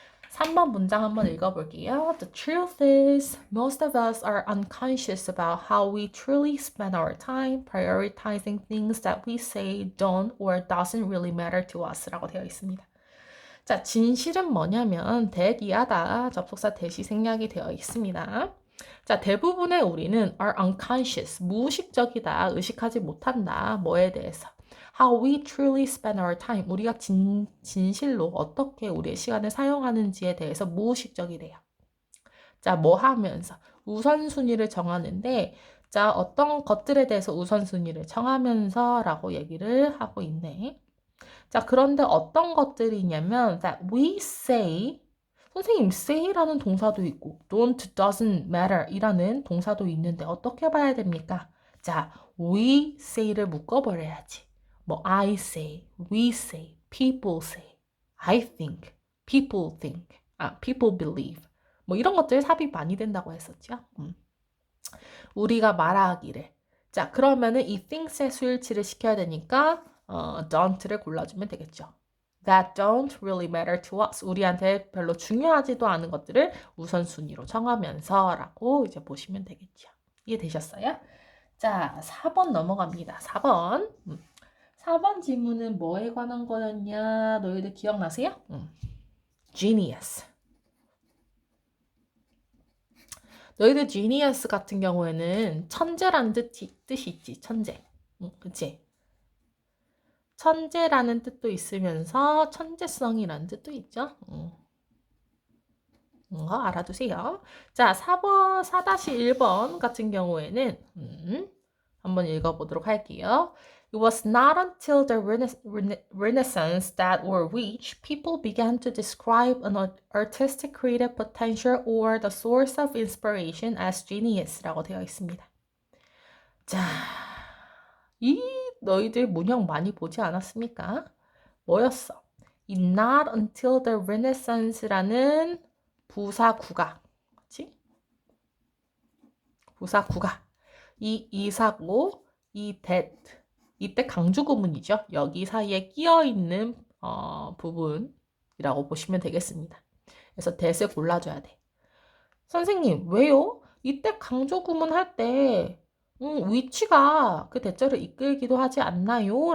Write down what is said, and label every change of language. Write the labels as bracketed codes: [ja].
[ko] 3번 문장 한번 읽어볼게요. [en] The truth is, most of us are unconscious about how we truly spend our time prioritizing things that we say don't or doesn't really matter to us [ko] 라고 되어 있습니다. 자, 진실은 뭐냐면 대기하다 접속사 대시 생략이 되어 있습니다. 자, 대부분의 우리는 [en] are unconscious, [ko] 무의식적이다, 의식하지 못한다, 뭐에 대해서. [en] How we truly spend our time, [ko] 우리가 진실로 어떻게 우리의 시간을 사용하는지에 대해서 무의식적이래요. 자, 뭐 하면서? 우선순위를 정하는데, 자, 어떤 것들에 대해서 우선순위를 정하면서 라고 얘기를 하고 있네. 자, 그런데 어떤 것들이냐면 [en] that we say, [ko] 선생님 say라는 동사도 있고 don't, doesn't matter 이라는 동사도 있는데 어떻게 봐야 됩니까? [en] 자, we say를 [ko] 묶어버려야지. [en] 뭐 I say, we say, people say, I think people think, people believe. [ko] 뭐 이런 것들 삽입 많이 된다고 했었죠. 우리가 말하기를. 자, 그러면은 이 things의 수일치를 시켜야 되니까 don't를 골라주면 되겠죠. [en] That don't really matter to us. [ko] 우리한테 별로 중요하지도 않은 것들을 우선순위로 정하면서 라고 이제 보시면 되겠죠. 이해되셨어요? 자, 4번 넘어갑니다. 4번. 4번 질문은 뭐에 관한 거였냐? 너희들 기억나세요? Genius. 너희들 genius 같은 경우에는 천재라는 뜻이 있지. 천재. 그치? 천재라는 뜻도 있으면서 천재성이라는 뜻도 있죠. 알아두세요. 자, 4번, 4-1번 같은 경우에는 한번 읽어보도록 할게요. [en] It was not until the Renaissance that or which people began to describe an artistic creative potential or the source of inspiration as genius [ko] 라고 되어 있습니다. 자, 이 너희들 문형 많이 보지 않았습니까? 뭐였어? [en] It not until the Renaissance라는 [ko] 부사구가, 그치? 부사구가. 이 이사고, 이 that, 이때 강조구문이죠. 여기 사이에 끼어있는 부분이라고 보시면 되겠습니다. 그래서 that을 골라줘야 돼. 선생님, 왜요? 이때 강조구문 할 때 위치가 그 대절을 이끌기도 하지 않나요?